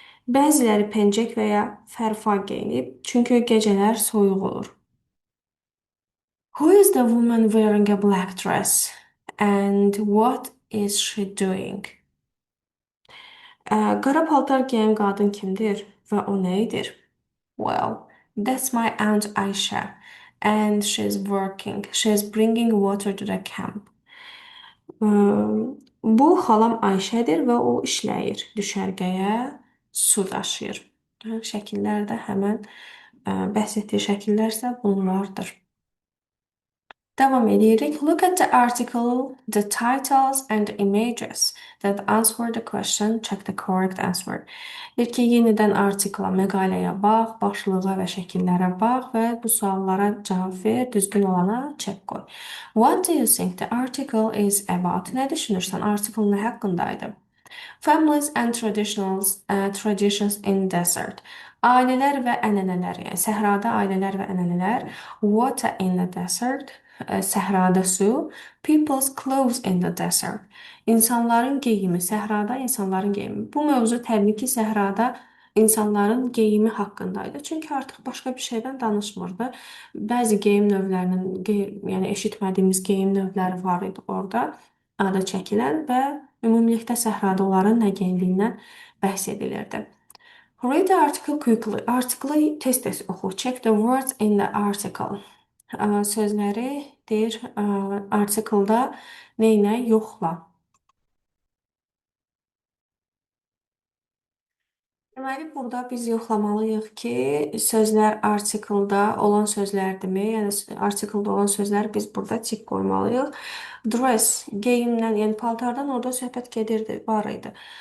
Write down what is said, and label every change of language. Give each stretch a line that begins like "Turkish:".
Azerbaijani: Bəziləri pencək və ya fərfa geyinib, çünki gecələr soyuq olur.
English: Who is the woman wearing a black dress? And what is she doing?
Azerbaijani: Qara paltar geyən qadın kimdir və o nə edir?
English: Well, that's my aunt Aisha, and she's working. She's bringing water to the camp.
Azerbaijani: Bu xalam Ayşədir və o işləyir. Düşərgəyə su daşıyır. Şəkillər də həmən bəhs etdiyi şəkillərsə bunlardır. Devam edirik.
English: Look at the article, the titles and the images that answer the question. Check the correct answer.
Azerbaijani: İlk yenidən artikla, məqaləyə bax, başlığa və şəkillərə bax və bu suallara cavab ver, düzgün olana çək qoy.
English: What do you think the article is about?
Azerbaijani: Nə düşünürsən?
English: Article
Azerbaijani: nə haqqındaydı?
English: Families and traditions in desert.
Azerbaijani: Ailələr və ənənələr, yəni səhrada ailələr və ənənələr.
English: Water in the desert.
Azerbaijani: Səhrada su.
English: People's clothes in the desert.
Azerbaijani: İnsanların geyimi, səhrada insanların geyimi. Bu mövzu təbii ki, səhrada insanların geyimi haqqındaydı. Çünki artıq başqa bir şeydən danışmırdı. Bəzi geyim növlərinin, yəni eşitmədiyimiz geyim növləri var idi orada adı çəkilən və ümumilikdə səhrada onların nə geyindiyindən bəhs edilirdi.
English: Read the article quickly.
Azerbaijani: Artiklı tez-tez oxu.
English: Check the words in the article.
Azerbaijani: Sözləri deyir artikelda neynə yoxla. Deməli, burada biz yoxlamalıyıq ki, sözlər artikeldə olan sözlərdirmi? Yəni artikeldə olan sözləri biz burada tik qoymalıyıq. Dress, geyimdən, yəni paltardan orada söhbət gedirdi, var idi.